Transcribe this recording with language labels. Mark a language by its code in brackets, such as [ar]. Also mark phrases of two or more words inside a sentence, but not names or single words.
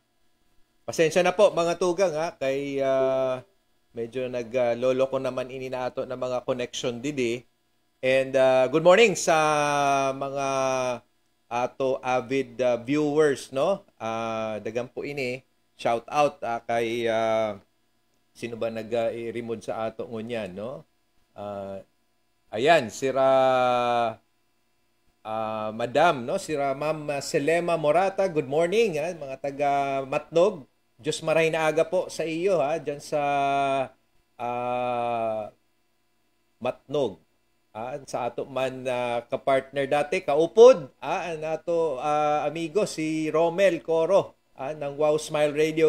[srv] Pasensya na po mga tugang ha, kay medyo naglolo ko naman ininato ng mga connection didi. And [en] good morning [srv] sa mga ato [en] avid viewers, [srv] no? Dagan po ini. Shout out kay sino ba nag-remote sa ato ngunyan, no? Ayan, sira Madam, no? Si Ma'am Selema Morata, [en] good morning, [srv] ha? Mga taga Matnog. Diyos maray na aga po sa iyo, ha? Diyan sa Matnog. Sa ato man kapartner dati, kaupod, nato amigo si Romel Coro ng Wow Smile Radio.